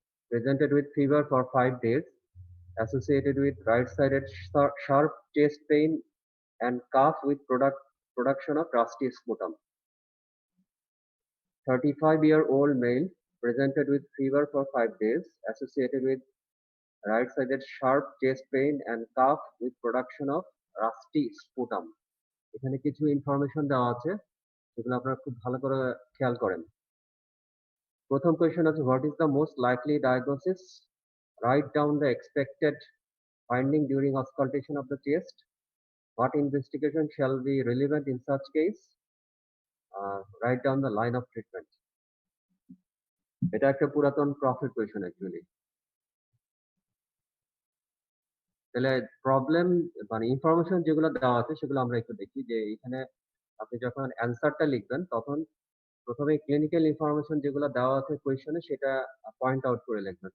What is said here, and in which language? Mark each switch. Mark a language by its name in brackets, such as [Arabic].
[English] Presented with fever for 5 days, associated with right-sided sharp chest pain and cough with production of rusty sputum. 35-year-old male presented with fever for 5 days, associated with right-sided sharp chest pain and cough with production of rusty sputum. [Bangla] এখানে কিছু information দেওয়া আছে, সেগুলো আপনারা খুব ভালো করে খেয়াল করেন। প্রথম কোয়েশ্চেন আছে, [English] What is the most likely diagnosis? Write down the expected finding during auscultation of the chest. What investigation shall be relevant in such case? Write down the line of treatment. [Bangla] এটা একটা পুরাতন profit question actually. তাহলে problem মানে information যেগুলো দেওয়া আছে সেগুলো আমরা একটু দেখি, যে এখানে আপনি যখন অ্যান্সারটা লিখবেন তখন প্রথমে ক্লিনিক্যাল ইনফরমেশন যেগুলো দেওয়া আছে কোয়েশ্চনে সেটা পয়েন্ট আউট করে লিখবেন।